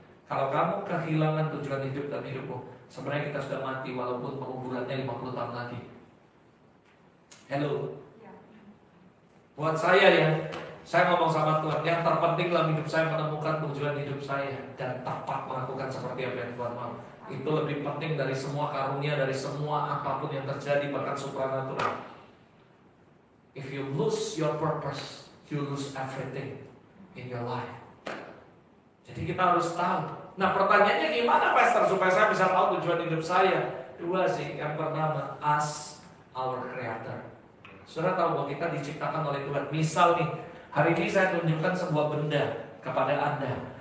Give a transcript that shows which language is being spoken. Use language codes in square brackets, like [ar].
[id] Kalau kamu kehilangan tujuan hidup dan hidupmu, sebenarnya kita sudah mati walaupun penguburannya 50 tahun lagi. Hello. Buat saya ya, saya ngomong sama Tuhan, yang terpenting dalam hidup saya menemukan tujuan hidup saya dan tepat melakukan seperti apa yang Tuhan mau. Itu lebih penting dari semua karunia, dari semua apapun yang terjadi, bahkan supranatural. [en] If you lose your purpose, you lose everything in your life. [id] Jadi kita harus tahu. Nah, pertanyaannya gimana, Pastor, supaya saya bisa tahu tujuan hidup saya? Dua sih, yang pertama, [en] as our creator. [id] Saudara tahu bahwa kita diciptakan oleh Tuhan. Misal nih, hari ini saya tunjukkan sebuah benda kepada Anda.